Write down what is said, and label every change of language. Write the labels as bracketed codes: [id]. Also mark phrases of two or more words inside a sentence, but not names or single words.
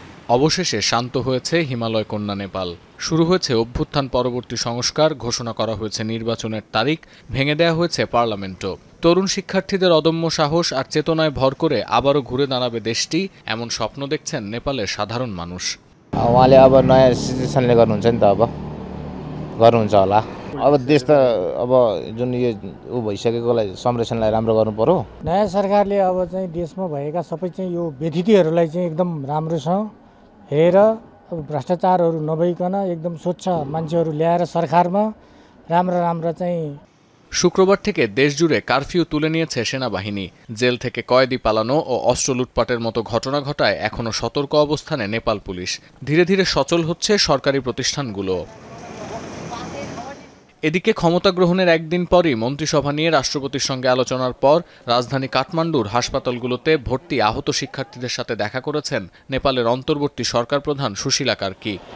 [bn] অবশেষে শান্ত হয়েছে হিমালয় কন্যা নেপাল। শুরু হয়েছে অভ্যুত্থান পরবর্তী সংস্কার, ঘোষণা করা হয়েছে নির্বাচনের তারিখ, ভেঙে দেয়া হয়েছে পার্লামেন্টও। তরুণ শিক্ষার্থীদের অদম্য সাহস আর চেতনায় ভর করে আবারও ঘুরে দাঁড়াবে দেশটি, এমন স্বপ্ন দেখছেন নেপালের সাধারণ মানুষ। [ne] उहाँले अब नयाँ सिचुएसनले गर्नुहुन्छ नि त, अब गर्नुहुन्छ होला। अब देश त अब जुन यो ऊ भइसकेकोलाई संरक्षणलाई राम्रो गर्नु पर्यो। नयाँ सरकारले अब चाहिँ देशमा भएका सबै चाहिँ यो व्यथितिहरूलाई चाहिँ एकदम राम्रोसँग हेरेर अब भ्रष्टाचारहरू नभइकन एकदम स्वच्छ मान्छेहरू ल्याएर सरकारमा राम्रा चाहिँ। [bn] শুক্রবার থেকে দেশজুড়ে কারফিউ তুলে নিয়েছে সেনাবাহিনী। জেল থেকে কয়েদি পালানো ও অস্ত্র লুটপাটের মতো ঘটনা ঘটায় এখনও সতর্ক অবস্থানে নেপাল পুলিশ। ধীরে ধীরে সচল হচ্ছে সরকারি প্রতিষ্ঠানগুলো। এদিকে ক্ষমতা গ্রহণের একদিন পরই মন্ত্রিসভা নিয়ে রাষ্ট্রপতির সঙ্গে আলোচনার পর রাজধানী কাঠমান্ডুর হাসপাতালগুলোতে ভর্তি আহত শিক্ষার্থীদের সাথে দেখা করেছেন নেপালের অন্তর্বর্তী সরকার প্রধান সুশীলা কার্কি।